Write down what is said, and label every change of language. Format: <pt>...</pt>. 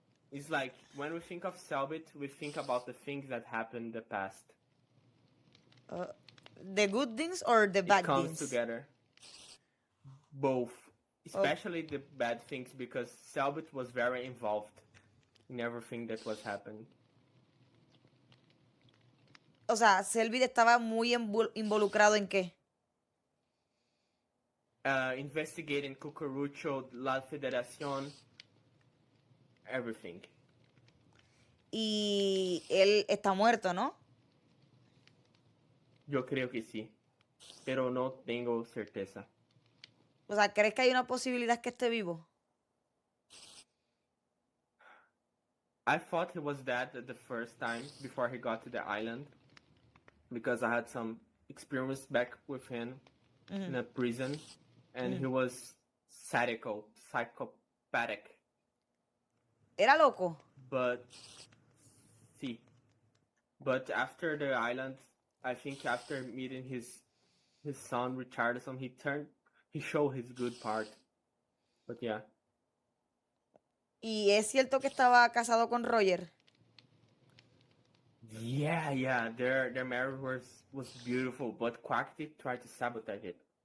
<en>It's like when we think of Selbit, we think about the things that happened in the past. The good things or the bad It comes things? together. Both. especially the bad things, because Selbit was very involved in everything that was happening.</en> <es>O sea, Selbit estaba muy involucrado en qué.</es> <en>Investigating Cucurucho, La Federación, everything.</en> <es>Y él está muerto, ¿no? Yo creo que sí, pero no tengo certeza. O sea, ¿crees que hay una posibilidad que esté vivo?</es> <en>I thought he was dead the first time before he got to the island, because I had some experience back with him in a prison, and he was psychopathic.</en> <es>¿Era loco?</es> <en>But after the island, I think after meeting his son Richardson, he showed his good part. But yeah.</en> <es>¿Y es cierto que estaba casado con Roger?</es> <en>Yeah, their marriage was beautiful, but Quackity tried to sabotage it.</en>